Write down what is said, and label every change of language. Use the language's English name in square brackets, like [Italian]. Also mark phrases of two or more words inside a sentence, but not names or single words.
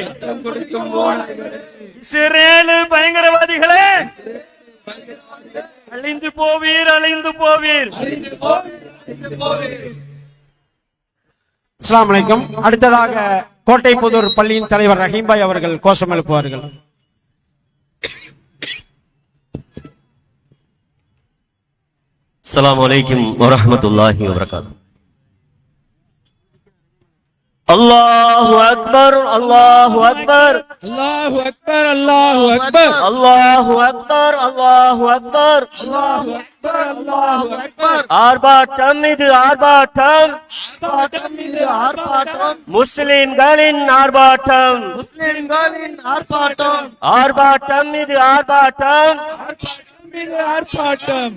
[Tamil] இஸ்ரேல் பயங்கரவாதிகளே அழிந்து போவீர் அழிந்து போவீர். [Arabic] السلام عليكم. [Tamil] அடுத்ததாக கோட்டைப்புதூர் பள்ளியின் தலைவர் ரஹீம்பாய் அவர்கள் கோஷம் எழுப்புவார்கள். [Arabic] السلام عليكم ورحمة الله وبركاته. الله أكبر الله أكبر الله أكبر الله أكبر الله أكبر الله أكبر الله أكبر الله أكبر. [Tamil] ஆர்ப்பாட்டம் இது ஆர்ப்பாட்டம் ஆர்ப்பாட்டம் இது ஆர்ப்பாட்டம். முஸ்லிம்களின் ஆர்ப்பாட்டம் முஸ்லிம்களின் ஆர்ப்பாட்டம். ஆர்ப்பாட்டம் இது ஆர்ப்பாட்டம் ஆர்ப்பாட்டம் இது ஆர்ப்பாட்டம்